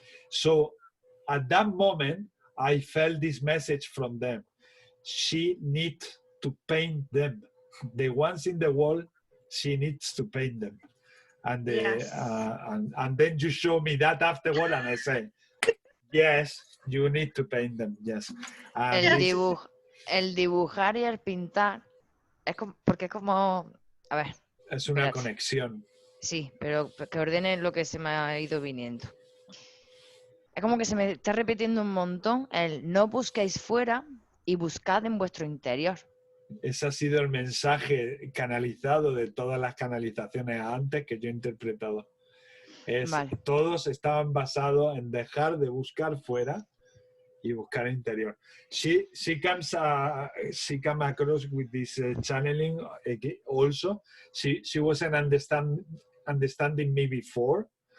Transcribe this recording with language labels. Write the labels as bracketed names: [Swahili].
[English] So at that moment, I felt this message from them. She needs to paint them. The ones in the wall, she needs to paint them. And, and then you show me that afterward and I say, yes, you need to paint them, yes. [Spanish] El dibujar y el pintar es como, porque es como, a ver. Es una conexión. Sí, pero que ordene lo que se me ha ido viniendo. Es como que se me está repitiendo un montón el no busquéis fuera y buscad en vuestro interior. Ese ha sido el mensaje canalizado de todas las canalizaciones antes que yo he interpretado. Todos estaban basados en dejar de buscar fuera y buscar interior. [English] She comes across with this channeling also. She wasn't understanding me before,